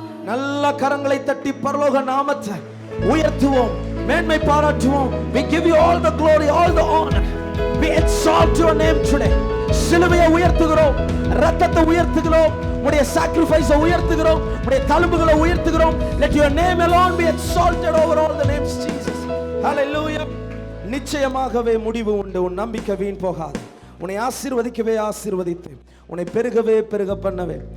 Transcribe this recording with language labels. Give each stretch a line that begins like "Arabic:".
Tamil: நல்ல கரங்களை தட்டி பரலோக நாமத்தை உயர்த்துவோம், மேன்மை பாராட்டுவோம்.
English: We give you all the glory, all the honor. We exalt your name today.
Tamil: சிலுவையை உயர்த்துகிறோம், இரத்தத்தை உயர்த்துகிறோம், உம்முடைய sacrifice-ஐ உயர்த்துகிறோம், உம்முடைய தழும்புகளை உயர்த்துகிறோம்.
English: Let your name alone be exalted over all the names, Jesus. Hallelujah.
Tamil: நிச்சயமாகவே முடிவு உண்டு, உன் நம்பிக்கை வீண் போகாது. உன்னை ஆசீர்வதிக்கவே ஆசீர்வதித்து, உன்னை பெருகவே பெருக பண்ணவே.